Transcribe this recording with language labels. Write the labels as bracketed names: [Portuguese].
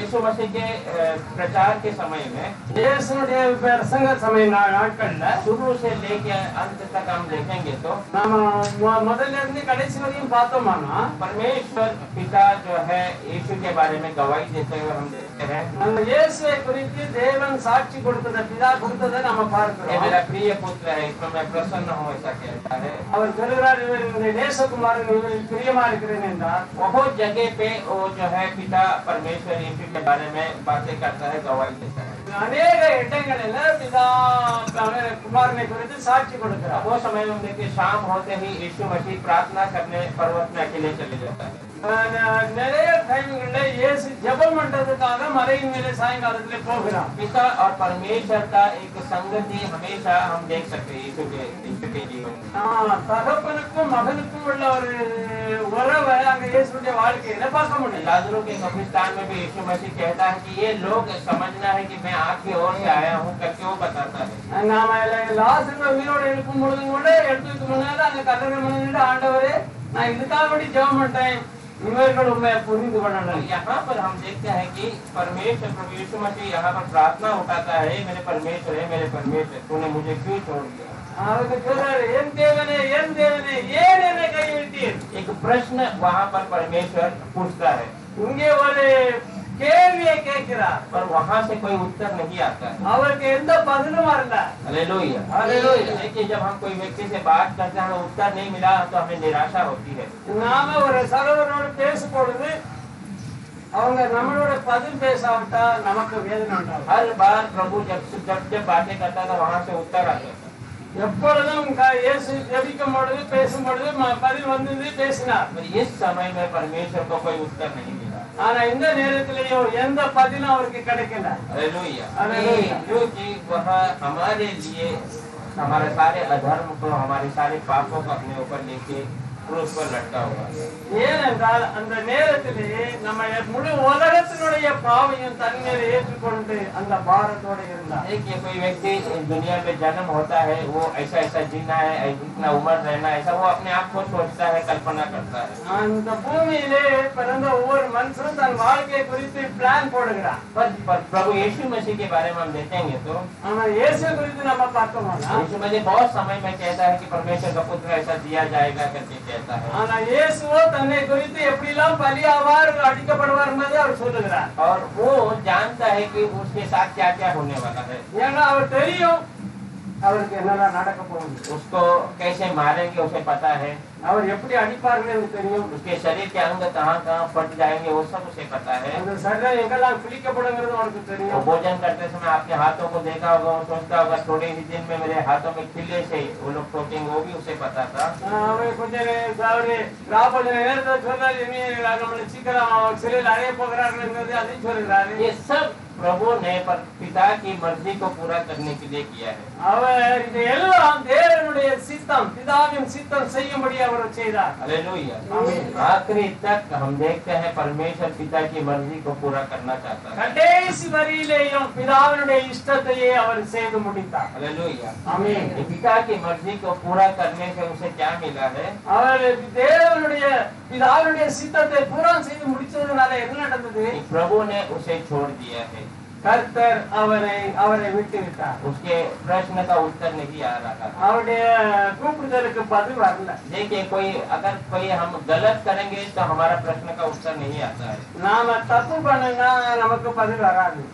[Hindi] यीशु मसीह के प्रचार के समय में [Tamil] இயேசுனுடைய பிரசங்க சமய நாட்கள்ல [Hindi] शुरू से लेके अंत तक हम देखेंगे तो [Tamil] நாம முதல்ல இருந்து கடைசி வரையும் பார்த்தோம்னா [Hindi] परमेश्वर पिता जो है यीशु के बारे में गवाही देते हुए हम देखते हैं। [Tamil] அந்த இயேசுவை குறித்து தேவன் சாட்சி கொடுத்தத பிதா கொடுத்ததை நம்ம [Hindi] ये [Tamil] பார்க்கிறோம். [Hindi] मेरा प्रिय पुत्र है, इसमें मैं प्रसन्न हूँ, ऐसा कहता है। [Tamil] அவர் சொல்கிறார், இவர் இந்த நேசகுமாரன், இவரில் பிரியமா இருக்கிறேன் என்றார். [Hindi] बहुत जगह पे वो जो है पिता परमेश्वर यीशु के बारे में बातें करता है, गवाही देता है। [Tamil] அநேக இடங்களில் பிதா குமாரனை குறித்து சாட்சி கொடுக்கிறார். [Hindi] वो समय में देखिए शाम होते ही यीशु मसीह प्रार्थना करने पर्वत में अकेले चले जाता है। [Tamil] நிறைய டைம்கள்ல இயேசு ஜெபம் பண்றதுக்காக மலையின் மேலே சாயங்காலத்துல போகிறார். [Hindi] पिता और परमेश्वर का एक संगति हमेशा हम देख सकते हैं यीशु के जीवन में। [Tamil] தகப்பனுக்கும் மகனுக்கும் உள்ள ஒரு உறவை அங்க இயேசுடைய வாழ்க்கையில பார்க்க முடியும். [Hindi] लाजरू के कब्रिस्तान में भी यीशु मसीह कहता है कि ये लोग समझना है कि मैं आपकी ओर से आया हूँ करके वो बताता है। [Tamil] நாம லாசரு உயிரோடு எழுப்பும் பொழுதும் கூட எடுத்துக்கு முன்னால அந்த கல்லறை முன்னாடி ஆண்டவரே நான் இதுக்காக வேண்டி ஜெபம் பண்றேன், இவர்கள் உண்மை புரிந்து கொள்ளணும். [Hindi] यहाँ पर हम देखते हैं कि परमेश्वर प्रभु यीशु मसीह यहाँ पर प्रार्थना उठाता है, मेरे परमेश्वर है, मेरे परमेश्वर तूने मुझे क्यों छोड़ दिया। [Tamil] அவருக்கு சொல்றாரு, என் தேவனே ஏன் என்னை கைவிட்டீர்? [Hindi] एक प्रश्न वहाँ पर परमेश्वर पूछता है, [Tamil] இங்கே ஒரு கேள்வியை கேட்கிறார். [Hindi] पर वहाँ से कोई उत्तर नहीं आता है। [Tamil] அவருக்கு எந்த பதிலும் வரல. [Hindi] हालेलुया। हालेलुया। देखिए जब हम कोई व्यक्ति से बात करते हैं उत्तर नहीं मिला तो हमें निराशा होती है। [Tamil] நாம ஒரு சகோதரனோடு பேசும் பொழுது அவங்க நம்மளோட பதில் பேசாவிட்டா நமக்கு வேதனை உண்டாகும். [Hindi] हर बार प्रभु जब बातें करता था वहाँ से उत्तर आता था। [Tamil] எப்பொழுதும் இயேசு ஜெபிக்கும் பொழுது பேசும் பொழுது பதில் வந்தது, பேசினார். [Hindi] पर इस समय में परमेश्वर को कोई उत्तर नहीं मिला। [Tamil] ஆனா இந்த நேரத்திலேயும் எந்த பதிலும் அவருக்கு கிடைக்கல. [Hindi] हालेलुया। हालेलुया। क्योंकि वह हमारे लिए हमारे सारे अधर्म को, हमारे सारे पापों को अपने ऊपर लेके क्रूस पर लटका हुआ है। [Tamil] ஏனென்றால் அந்த நேரத்திலே நம்ம முழு உலகத்தினுடைய பாவையும் தன்மேல் ஏற்றுக்கொண்டு அந்த பாரத்தோட இருந்தார். [Hindi] देखिए कोई व्यक्ति इस दुनिया में जन्म होता है, वो ऐसा ऐसा जीना है, इतना उम्र रहना है, ऐसा वो अपने आप को सोचता है, कल्पना करता है। [Tamil] அந்த பூமியிலே பிறந்த ஒவ்வொரு மனுஷனும் தன் வாழ்க்கையை குறித்து பிளான் போடுகிறான். [Hindi] पर प्रभु यीशु मसीह के बारे में हम देखेंगे तो [Tamil] ஆனா இயேசு குறித்து நம்ம பார்த்தோம்னா [Hindi] यीशु मसीह बहुत समय में कहता है कि परमेश्वर का पुत्र ऐसा दिया जाएगा करके कहता है। [Tamil] ஆனா இயேசுவோ தன்னை குறித்து எப்படிலாம் பலியாவார், அடிக்கப்படுவார் என்பதை அவர் சொல்லுகிறார். [Hindi] और वो जानता है कि उसके साथ क्या क्या होने वाला है। [Tamil] ஏன்னா அவர் தெரியும் அவருக்கு என்னெல்லாம் நடக்க போகுது. [Hindi] उसको कैसे मारेंगे उसे पता है। [Tamil] அவர் எப்படி அடிப்பார்கள் என்று தெரியும். [Hindi] उसके शरीर के अंग कहाँ कहाँ फट जाएंगे वो सब उसे पता है। [Tamil] அந்த சரீரம் எங்கெல்லாம் கிழிக்கப்படுங்கிறது அவருக்கு [Hindi] वो [Tamil] தெரியும். [Hindi] भोजन करते समय आपके हाथों को देखा होगा, वो सोचता होगा थोड़े ही दिन में मेरे हाथों में खिले से वो लोग ठोकेंगे, वो भी उसे पता था। [Tamil] அவர் கொஞ்சம் அவரு ராபோஜன நேரத்தை சொல்றாரு, இனி நம்மளை சீக்கிரம் சிறையில் அறைய போகிறார்கள் என்பது அதையும் சொல்கிறாரு. [Hindi] ये सब प्रभु ने पर पिता की मर्जी को पूरा करने के लिए किया है। [Tamil] அவர் இது எல்லாம் தேவனுடைய சித்தம், பிதாவின் சித்தம் செய்யும்படி அவர் செய்தார். [Hindi] हालेलुया। आमीन। आखिरी तक हम देखते हैं परमेश्वर पिता की मर्जी को पूरा करना चाहता है। [Tamil] கடைசி வரியிலேயும் பிதாவினுடைய இஷ்டத்தையே அவர் செய்து முடித்தார். [Hindi] हालेलुया। [Tamil] ஆமென். [Hindi] ये पिता की मर्जी को पूरा करने से उसे क्या मिला है? [Tamil] அவர் தேவனுடைய பிதாவினுடைய சித்தத்தை பூரா செய்து முடிச்சதுனால என்ன நடந்தது? [Hindi] कि प्रभु ने उसे छोड़ दिया है। [Tamil] கர்த்தர் அவரை விட்டு விட்டார். [Hindi] उसके प्रश्न का उत्तर नहीं आ रहा। [Tamil] அவருடைய கூப்பிடுதலுக்கு பதில் வரல. [Hindi] देखिए अगर कोई हम गलत करेंगे तो हमारा प्रश्न का उत्तर नहीं आता है। [Tamil] நாம தப்பு பண்ணனா நமக்கு பதில் வராது.